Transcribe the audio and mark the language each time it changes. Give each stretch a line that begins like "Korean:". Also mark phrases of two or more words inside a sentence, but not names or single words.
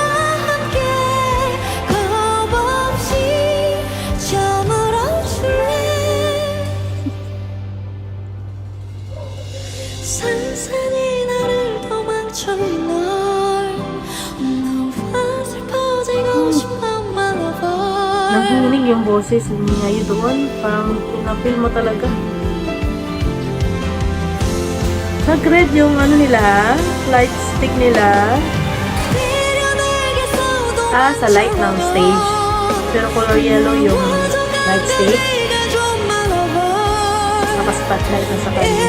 Korean: 산산이 나를 도망쳐온 널 너와 슬퍼지고 싶어
English: my lover
Filipino: Nahinig yung boses ni Ayu doon. Parang pinapil mo talaga. Nag-red yung ano nila,
English: light stick
Filipino: nila. Sa light ng stage. Pero
English: color yellow
Filipino: yung
English: light stick.
Filipino: Naka-spotlight na sa kanya.